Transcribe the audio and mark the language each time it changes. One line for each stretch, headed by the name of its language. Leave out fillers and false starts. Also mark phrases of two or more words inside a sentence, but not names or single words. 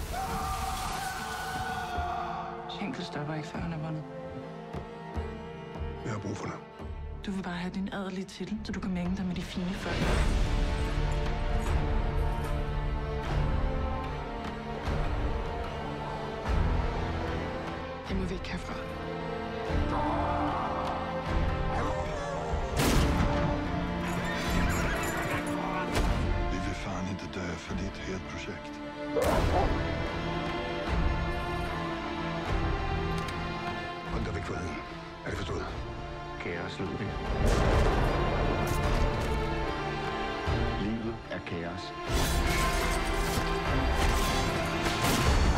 Danish: Schenkel stopper ikke, før han er vundet. Jeg har brug for dig. Du vil bare have din adelige titel, så du kan mænge dig med de fine folk. Jeg må væk herfra.
Swedish: Vi vill fan inte dö för ditt helt projekt.
Danish: Hold dig væk fra heden. Er det forstået? Kaos, Ludvig. Livet er kaos.